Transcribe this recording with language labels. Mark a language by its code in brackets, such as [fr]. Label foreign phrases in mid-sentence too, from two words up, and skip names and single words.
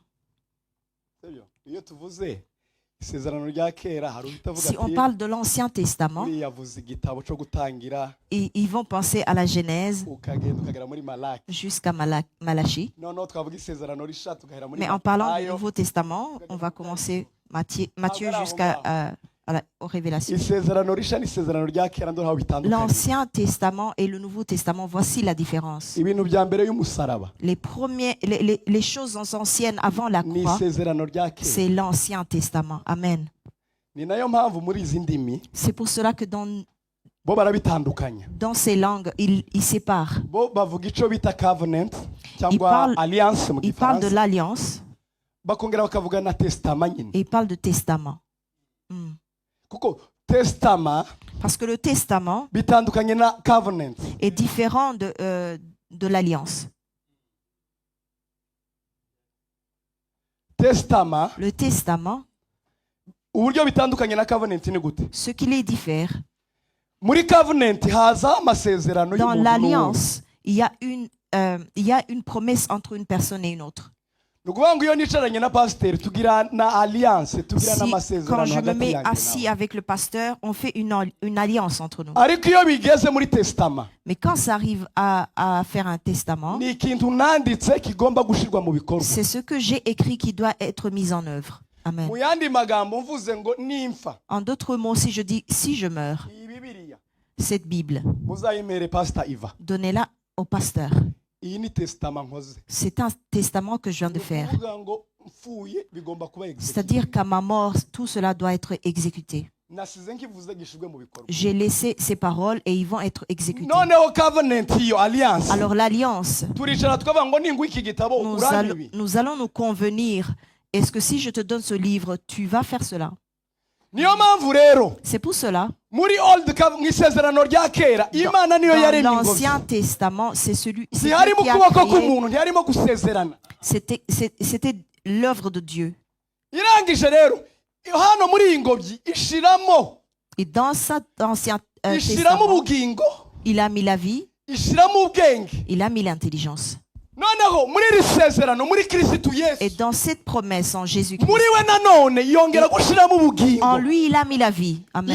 [rw] Sibyo? Iyo tuvuze isezerano rya kera hari uhita avuga [fr] Si on [rw] ati [fr] parle de l'Ancien Testament, [rw] uriya yavuze igitabo cyo gutangira [fr] ils vont penser à la Genèse [rw] ukagenda ukagera muri Malaki. [fr] jusqu'à Malachie. [rw] Noneho twavuga isezerano risha tugahera muri [fr] Mais en parlant du Matayo. Nouveau Testament, on va commencer Matthieu jusqu'à aux Révélations. [rw] Isezerano risha n'isezerano rya kera ndo ntaho bitandukanye. [fr] L'Ancien Testament et le Nouveau Testament, voici la différence. [rw] Ibintu bya mbere y'umusaraba [fr] Les choses anciennes avant la [rw] ni [fr] croix, [rw] isezerano rya kera. [fr] c'est l'Ancien Testament. Amen. [rw] Ni nayo mpamvu muri izi ndimi [fr] C'est pour cela que [rw] bo barabitandukanya. [fr] dans ces langues, ils séparent. [rw] Bo bavuga ico bita covenant [fr] Ils [rw] cyangwa [fr] parlent- [rw] alliance mu [fr] Ils parlent de [rw] gifaransa, [fr] l'alliance [rw] bakongera bakavuga na testament nyine. [fr] et ils parlent de testament. Hmm. [rw] Kuko testament [fr] Parce que le testament [rw] bitandukanye na covenant. [fr] est différent de l'alliance. Testament Le testament, [rw] uburyo bitandukanye na covenant ni gute? [fr] ce qui les diffère, [rw] Muri covenant haza amasezerano [fr] dans [rw] y'umuntu n'uwundi. [fr] l'alliance, il y a une promesse entre une personne et une autre. [rw] Ni ukuvuga ngo iyo nicaranye na pasiteri tugira na alliance tugira [fr] Quand [rw] n'amasezerano [fr] je me [rw] hagati [fr] mets [rw] yanjye [fr] assis [rw] nawe. [fr] avec le pasteur, on fait une alliance entre nous. [rw] Ariko iyo bigeze muri testament [fr] Mais quand ça arrive à faire un testament, [rw] ni ikintu nanditse kigomba gushirwa mu bikorwa. [fr] c'est ce que j'ai écrit qui doit être mis en œuvre. Amen. [rw] Mu yandi magambo mvuze ngo nimfa [fr] En d'autres mots, si je dis si je meurs, [rw] iyi Bibiliya [fr] cette Bible, [rw] muzayimere Pastor Iva. [fr] donnez-la au pasteur. [rw] iyi ni testament nkoze. [fr] C'est un testament que je viens de [rw] Ni [fr] faire. [rw] ukuvuga ngo mfuye bigomba kuba executed. [fr] C'est-à-dire qu'à ma mort, tout cela doit être exécuté. [rw] Nasize nkivuze gishizwe mu bikorwa. [fr] J'ai laissé ces paroles et ils vont être exécutés. [rw] Noneho covenant iyo alliance. [fr] Alors l'alliance, [rw] Turicara tukavuga ngo ningwa iki gitabo uranyibi. [fr] nous allons nous convenir. Est-ce que si je te donne ce livre, tu vas faire cela? [rw] Niyo mpamvu rero [fr] C'est pour cela, [rw] muri mu isezerano rya kera Imana niyo [fr] dans [rw] yaremye ingobyi. [fr] l'Ancien Testament, c'est celui c'est Dieu [rw] Ntiharimo [fr] qui a [rw] ukuboko [fr] créé. [rw] k'umuntu, ntiharimo gusezerana. [fr] C'était l'œuvre de Dieu. [rw] Irangije rero hano muri iyi ngobyi ishiramo [fr] Et dans cet Ancien [rw] ishiramo [fr] Testament, [rw] ubugingo, [fr] il a mis la vie, [rw] ishiramo ubwenge. [fr] il a mis l'intelligence. [rw] Noneho muri iri sezerano muri Kristo [fr] Et [rw] Yesu, [fr] dans cette promesse en Jésus-Christ, [rw] muri we nanone yongera gushiramo [fr] en [rw] ubugingo, [fr] lui, il a mis la vie. Amen.